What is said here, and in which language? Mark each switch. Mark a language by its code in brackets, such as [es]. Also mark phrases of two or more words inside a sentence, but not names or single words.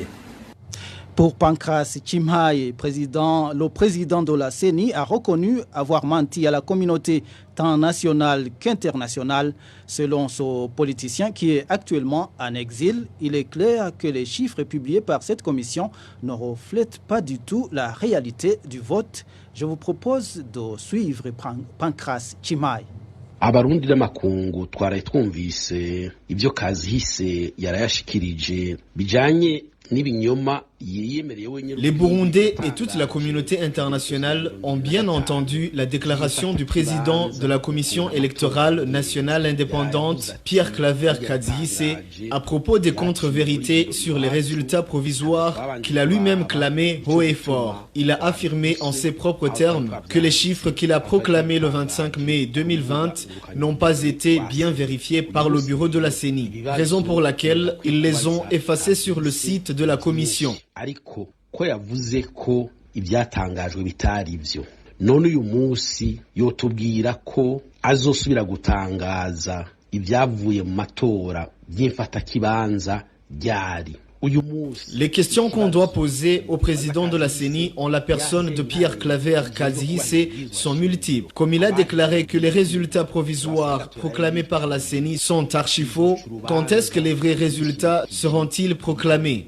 [fr] Pour Pancras Chimhaye, le président de la CENI a reconnu avoir menti à la communauté tant nationale qu'internationale. Selon ce politicien qui est actuellement en exil, il est clair que les chiffres publiés par cette commission ne reflètent pas du tout la réalité du vote. Je vous propose de suivre Pancras Chimhaye. [rn] Abarundi n'amakungu twaraye twumvise ibyo Kazihise yarayashikirije bijanye n'ibinyoma. [fr] Les Burundais et toute la communauté internationale ont bien entendu la déclaration du président de la Commission électorale nationale indépendante, Pierre Claver Kazihise, à propos des contre-vérités sur les résultats provisoires qu'il a lui-même clamés haut et fort. Il a affirmé en ses propres termes que les chiffres qu'il a proclamés le 25 mai 2020 n'ont pas été bien vérifiés par le bureau de la CENI, raison pour laquelle ils les ont effacés sur le site de la commission. [rn] Ariko ko yavuze ko ibyatangajwe bitari byo none uyu munsi yotubwira ko azosubira gutangaza ibyavuye mu matora by'imfata kibanza ryari. [fr] Les questions qu'on doit poser au président de la CENI en la personne de Pierre Claver Kazihise sont multiples. Comme il a déclaré que les résultats provisoires proclamés par la CENI sont archi-faux, quand est-ce que les vrais résultats seront-ils proclamés?